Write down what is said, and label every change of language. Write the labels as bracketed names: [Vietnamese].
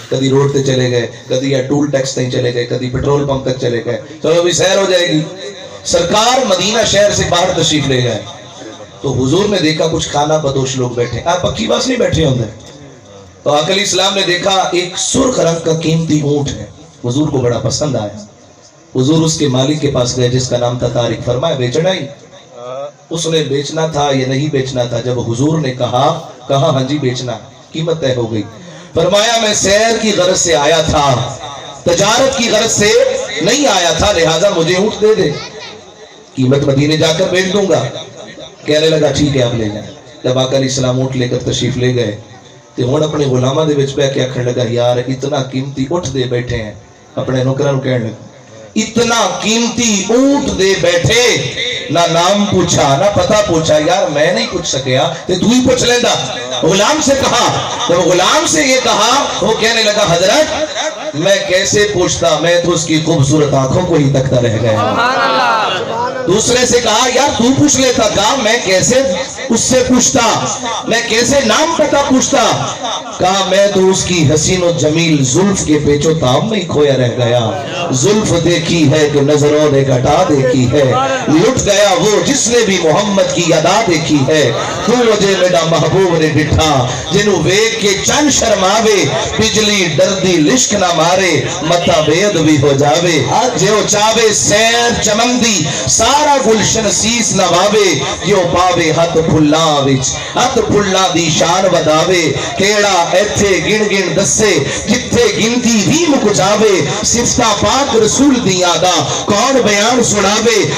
[Punjabi] کدی روڈ تے چلے گئے, کدی ٹول ٹیکس تک چلے گئے, کدی پیٹرول پمپ تک چلے گئے, چلو بھی سیر ہو جائے گی. [Urdu] سرکار مدینہ شہر سے باہر تشریف لے گئے تو حضور نے دیکھا کچھ کھانا بدوش لوگ بیٹھے. [Punjabi] آپ پکی باس نہیں بیٹھے ہوندے. [Urdu] تو آقا علیہ السلام نے دیکھا ایک سرخ رنگ کا قیمتی اونٹ ہے, حضور کو بڑا پسند آیا. حضور اس کے مالک کے پاس گئے جس کا نام تھا طارق. فرمایا بیچنا ہی؟ اس نے بیچنا تھا یا نہیں بیچنا تھا؟ جب حضور نے کہا ہاں جی بیچنا, قیمت طے ہو گئی. فرمایا میں سیر کی غرض سے آیا تھا, تجارت کی غرض سے نہیں آیا تھا, لہذا مجھے اونٹ دے دے, قیمت مدینے جا کر بیچ دوں گا. کہنے لگا ٹھیک ہے آپ لے جائیں. جب آقا علیہ السلام اونٹ لے کر تشریف لے گئے تو [Punjabi] ہن اپنے غلاماں دے وچ بیٹھ کے آکھن لگا یار اتنا قیمتی اونٹ دے بیٹھے ہیں. اپنے نوکراں نوں کہن لگا اتنا قیمتی اونٹ دے بیٹھے, نہ نام پوچھا نہ پتہ پوچھا. یار میں نہیں پوچھ سکیا تے تو ہی پوچھ لیندا. [Urdu] غلام سے کہا, تو غلام سے یہ کہا, وہ کہنے لگا حضرت میں کیسے پوچھتا, میں تو اس کی خوبصورت آنکھوں کو ہی تکتا رہ گیا. دوسرے سے کہا یار تو پوچھ لیتا. کہا میں کیسے اس سے پوچھتا, میں کیسے نام پتہ پوچھتا. کہا میں تو اس کی حسین و جمیل زلف کے پیچو تاب میں ہی کھویا رہ گیا. زلف دیکھی ہے کہ نظروں نے گھٹا دیکھی ہے, لٹ گیا وہ جس نے بھی محمد کی ادا دیکھی ہے. [Punjabi] تو مجھے میرا محبوب نے ڈٹھا جنوں ویکھ کے چن شرماوے, بجلی ڈردی لشک نہ مارے, متا بید بھی ہو جاوے. جو چاوے سیر چمندی سارا گلشن سیس نواوے, جو پاوے ہاتھ پھلاں وچ ہاتھ پھلاں دی شان وداوے. کیڑا ایتھے گن گن دسے جتھے گنتی بھی مک جاوے, صفتاں پاک رسول دیاں دا کون بیان سناوے.